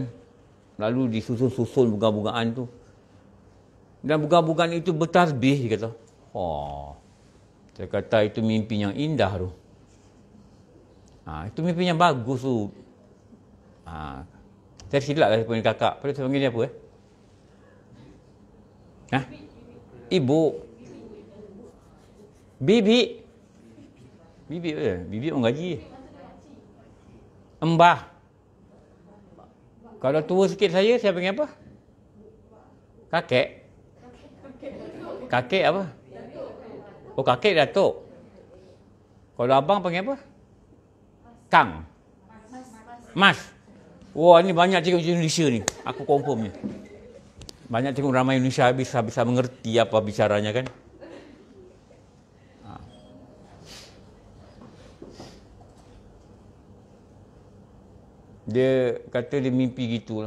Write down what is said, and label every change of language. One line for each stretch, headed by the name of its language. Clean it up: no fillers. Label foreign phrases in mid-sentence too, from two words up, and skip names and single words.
Malay: Lalu disusun-susun bunga-bungaan tu. Dan bunga-bungaan itu bertasbih, dia kata. Saya kata itu mimpi yang indah tu. Itu mimpi yang bagus tu. Saya silap lah saya panggil kakak. Pada saya panggil dia apa? Ibu. Bibi. Bibi apa? Bibi orang gaji. Embah. Kalau tua sikit saya panggil apa? Kakek. Kakek apa? Kakek Datuk. Kalau abang panggil apa? Kang. Mas. Wah, ni banyak cikgu Indonesia ni. Aku confirm ni. Banyak cikgu ramai Indonesia bisa mengerti apa bicaranya kan. Dia kata dia mimpi gitulah.